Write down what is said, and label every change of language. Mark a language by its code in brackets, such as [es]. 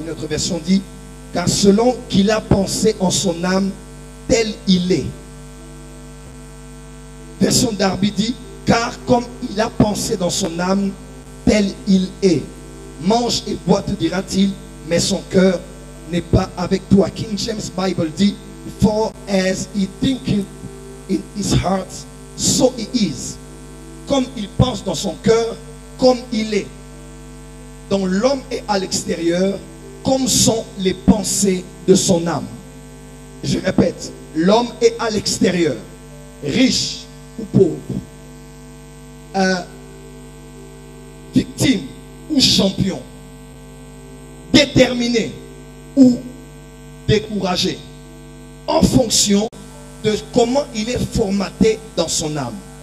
[fr] Une autre version dit, car selon qu'il a pensé en son âme, tel il est. Version Darby dit, car comme il a pensé dans son âme, tel il est. Mange et bois, te dira-t-il, mais son cœur n'est pas avec toi. [en] King James Bible dit, for as he thinketh in his heart, so he is. [fr] Comme il pense dans son cœur, comme il est. Donc l'homme est à l'extérieur, comme sont les pensées de son âme. Je répète, l'homme est à l'extérieur, riche ou pauvre, victime ou champion, déterminé ou découragé, en fonction de comment il est formaté dans son âme.